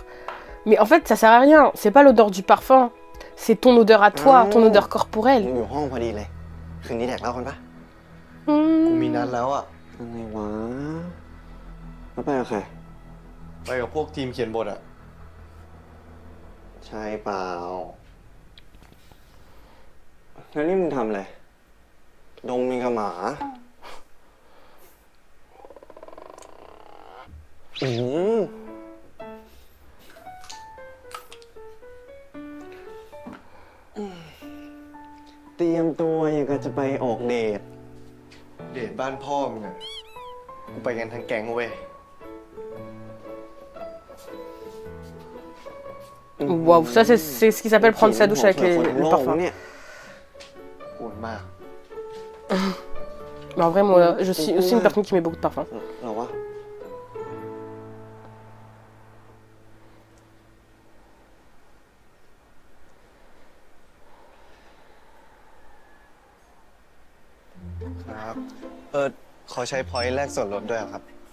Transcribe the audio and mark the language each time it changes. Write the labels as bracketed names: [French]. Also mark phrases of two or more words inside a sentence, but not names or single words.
[French] Mais en fait, ça sert à rien. C'est pas l'odeur du parfum. C'est ton odeur à toi, ton odeur [Thai] มึง [French] corporelle. [Thai] อยู่ห้องพอดีเลย คืนนี้แดกเหล้ากันปะ กูมีนัดแล้วอ่ะ อะไรวะแล้วไปกับใคร ไปกับพวกทีมเขียนบทอ่ะ ใช่เปล่า แล้วนี่มึงทำอะไร ดมมีกับหมา เตรียมตัวอย่างกับจะไปออกเดท เดทบ้านพ่อมึงอ่ะ กูไปกันทั้งแก๊งเว้ย [French] Waouh, ça c'est ce qui s'appelle prendre sa douche avec le parfum. [Thai] เนี่ย ปวดมาก [French] Mais en vrai, moi, je suis aussi une personne qui met beaucoup de parfum. [Thai] เหรอวะ Mmh. ครับ ขอใช้พอยต์แลกส่วนลดด้วยครับ